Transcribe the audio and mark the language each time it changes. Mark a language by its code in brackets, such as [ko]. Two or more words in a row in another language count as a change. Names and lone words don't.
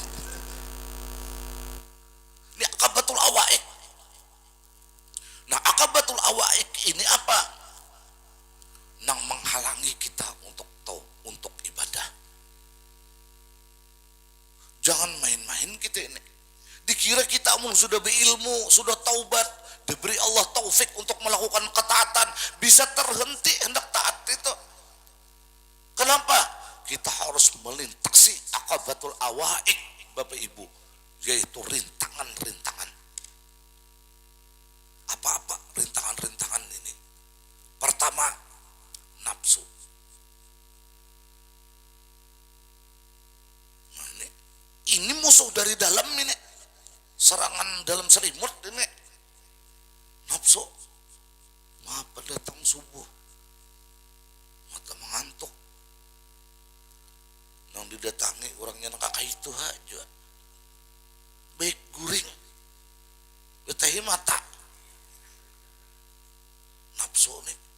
[ar] Ini akabatul awaik. [id] Nah [ar] akabatul awaik [id] ini apa? Nang menghalangi kita untuk ibadah. Jangan main-main kita ini. Dikira kita sudah berilmu, sudah taubat, diberi Allah taufik untuk melakukan ketaatan, bisa terhenti hendak taat itu. Kenapa? Kita harus melintasi [ar] akabatul awaik, [id] Bapak Ibu, yaitu rintangan-rintangan. Apa-apa rintangan-rintangan ini? Pertama, nafsu. Nah, ini musuh dari dalam ini. Serangan dalam selimut ini. Nafsu. Maka datang subuh. Mata mengantuk. [bjn] Nang didatangi orangnya kakak itu aja. Baik guring. Betahi mata. [id] Nafsu nih.